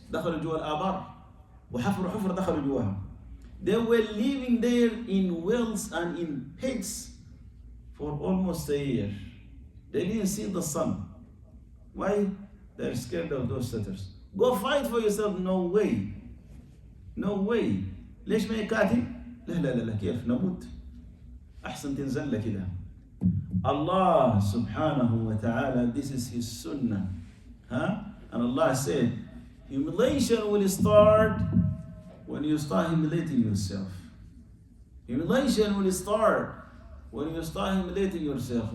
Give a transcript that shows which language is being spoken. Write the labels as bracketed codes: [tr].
[ar] دخلوا جوا الآبار وحفروا حفر دخلوا جواها. [en] They were living there in wells and in pits for almost a year. They didn't see the sun. Why? They're scared of those Tatars. Go fight for yourself. No way. No way. [ar] ليش ما يكاتب؟ لا كيف نموت؟ أحسن تنزل كده. [en] Allah subhanahu wa ta'ala, this is his sunnah. And Allah said, humiliation will start when you start humiliating yourself. Humiliation will start when you start humiliating yourself.